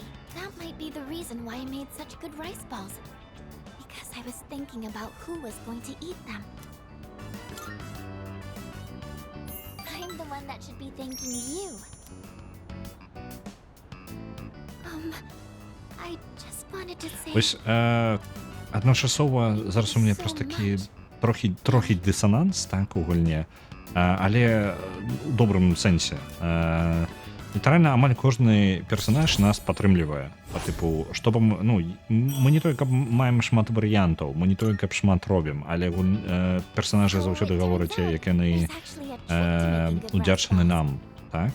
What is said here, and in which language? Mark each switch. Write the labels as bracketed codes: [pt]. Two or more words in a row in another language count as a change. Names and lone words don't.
[en] That might be the reason why I made such good rice balls. Because I was thinking about who was going to eat them. I'm the one that should be thanking you. I just wanted to say... [uk] Ось одночасово зараз у мене просто такі трохи дисонанс, так, у гульні, але у доброму сенсі. [be] Літаральна амаль кожны персонаж нас падтрымлівае. Па тыпу, што б мы не толькі маем шмат варыянтаў, мы не толькі шмат робім, але персонажы заўсёды гавораць, як яны удзячаны нам, так?